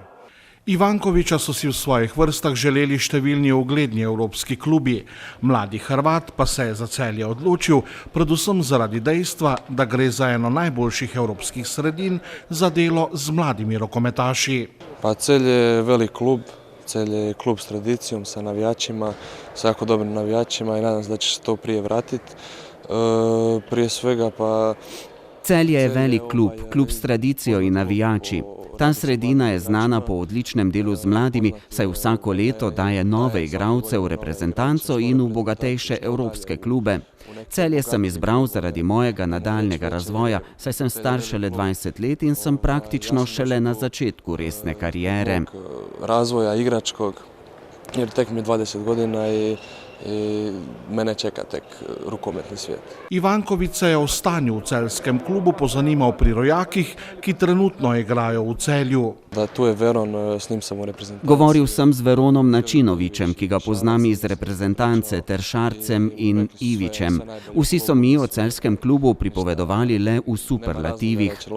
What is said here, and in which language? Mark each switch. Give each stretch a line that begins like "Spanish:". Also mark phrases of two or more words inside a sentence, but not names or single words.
Slovenian: Ivankoviča so si v svojih vrstah želeli številni ugledni evropski klubi. Mladi Hrvat pa se je za Celje odločil, predvsem zaradi dejstva, da gre za eno najboljših evropskih sredin za delo z mladimi rokometaši.
Croatian: Pa Celje je velik klub, Celje je klub s tradicijom, sa navijačima, sa jako dobrim navijačima i nadam se da će se to prije vratiti. Prije svega pa...
Slovenian: Celje je velik klub, klub s tradicijo in navijači. Ta sredina je znana po odličnem delu z mladimi, saj vsako leto daje nove igralce v reprezentanco in v bogatejše evropske klube. Celje sem izbral zaradi mojega nadaljnjega razvoja, saj sem star šele 20 let in sem praktično šele na začetku resne karijere.
Croatian: Razvoja igračkog, jer tek mi je 20 godina i mene čeka tek rukometni svijet.
Slovenian: Ivanković se je o stanju v celjskem klubu pozanimal pri rojakih, ki trenutno igrajo v Celju.
Croatian: Da tu je Veron, s njim sam u reprezentaciji.
Slovenian: Govoril sem z Veronom Načinovićem, ki ga poznam iz reprezentance, ter Šarcem in Ivićem. Vsi so mi o celjskem klubu pripovedovali le v superlativih.